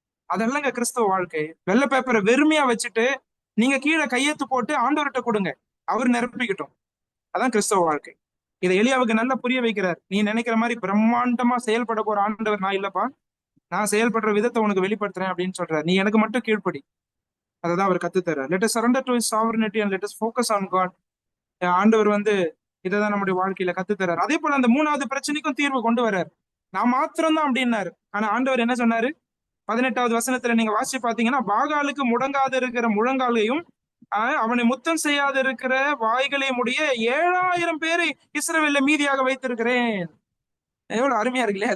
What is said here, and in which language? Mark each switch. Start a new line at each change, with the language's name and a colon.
Tamil: அதெல்லாங்க கிறிஸ்தவ வாழ்க்கை. வெள்ளை பேப்பரை வெறுமையா வச்சுட்டு நீங்க கீழே கையெழுத்து போட்டு ஆண்டவர்கிட்ட கொடுங்க, அவர் நிரப்பிக்கிட்டோம். அதான் கிறிஸ்தவ வாழ்க்கை. இதை எலியாவுக்கு நல்லா புரிய வைக்கிறார். நீ நினைக்கிற மாதிரி பிரம்மாண்டமா செயல்பட போற ஆண்டவர் நான் இல்லப்பா, நான் செயல்படுற விதத்தை உனக்கு வெளிப்படுத்துறேன் அப்படின்னு சொல்றாரு. நீ எனக்கு மட்டும் கீழ்ப்படி. அதான் அவர் கத்துத்தரார்.
English: Let us surrender to his sovereignty and let us focus on God.
Tamil: ஆண்டவர் இதைதான் நம்முடைய வாழ்க்கையில கத்துத்தரார். அதே போல அந்த 3வது பிரச்சனைக்கும் தீர்வு கொண்டு வர்றார். நான் மாத்திரம்தான் அப்படின்னாரு. ஆனா ஆண்டவர் என்ன சொன்னாரு? 18வது வசனத்துல நீங்க வாசிச்சு பாத்தீங்கன்னா, பாகாலுக்கு முடங்காது இருக்கிற முழங்காலையும் அவனை முத்தம் செய்யாது இருக்கிற வாய்களையும் உடைய 7000 பேரை இஸ்ரவேல்ல மீதியாக வைத்திருக்கிறேன். எவ்வளவு அருமையா இருக்குல்லையா?